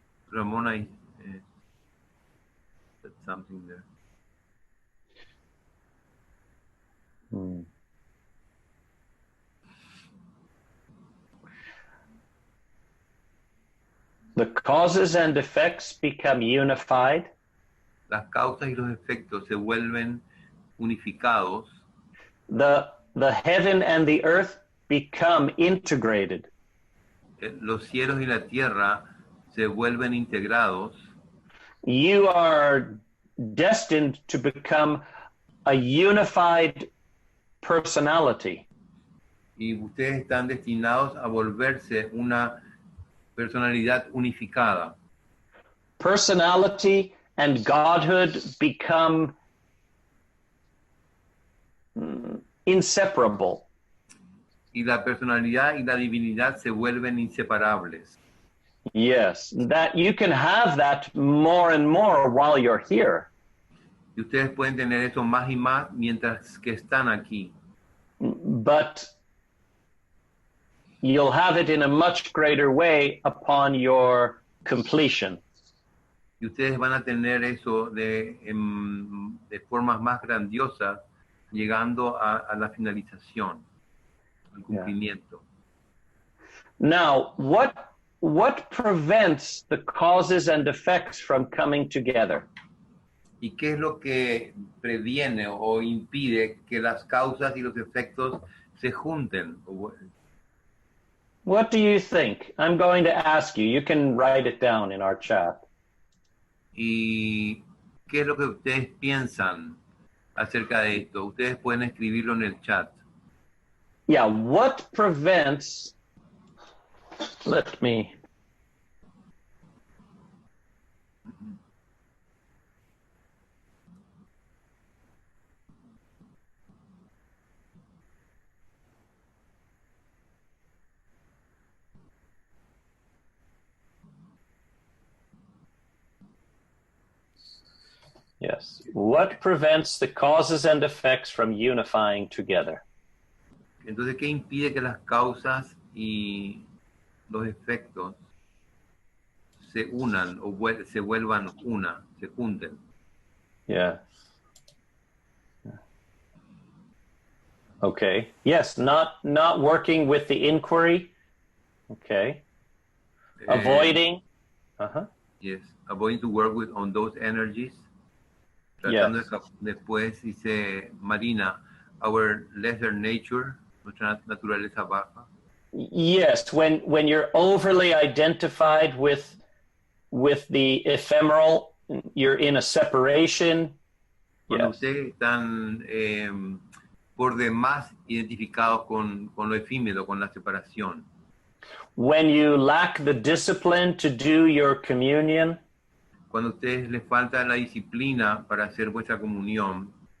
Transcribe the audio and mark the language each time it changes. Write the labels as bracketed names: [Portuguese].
[English] Ramona said something there. The causes and effects become unified. [Spanish] Las causas y los efectos se vuelven unificados. [English] The heaven and the earth become integrated. [Spanish] Los cielos y la tierra se vuelven integrados. [English] You are destined to become a unified personality. [Spanish] Y ustedes están destinados a volverse una personalidad unificada. [English] Personality and godhood become inseparable. [Spanish] Y la personalidad y la divinidad se vuelven inseparables. [English] Yes, that you can have that more and more while you're here. [Spanish] Y ustedes pueden tener eso más y más mientras que están aquí. [English] But you'll have it in a much greater way upon your completion. [Spanish] Y ustedes van a tener eso de formas más grandiosas llegando a la finalización, al cumplimiento. [English] Now, what prevents the causes and effects from coming together? [Spanish] ¿Y qué es lo que previene o impide que las causas y los efectos se junten? [English] What do you think? I'm going to ask you. You can write it down in our chat. [Spanish] ¿Y qué es lo que ustedes piensan acerca de esto? Ustedes pueden escribirlo en el chat. [English] Yeah, what prevents... Let me... Yes. What prevents the causes and effects from unifying together? [Spanish] Entonces, ¿qué impide que las causas y los efectos se unan o se vuelvan una, se junten? [English] Yes. Okay. Yes, not working with the inquiry. Okay. Avoiding. Yes. Avoiding to work on those energies. [Spanish] Tratando después, dice Marina, [English] our lesser nature, [Spanish] nuestra naturaleza baja. [English] Yes, when you're overly identified with the ephemeral, you're in a separation. [Spanish] Cuando ustedes están por demás identificados con lo efímero, con la separación. [English] When you lack the discipline to do your communion. [Spanish] Cuando a ustedes les falta la disciplina para hacer vuestra comunión.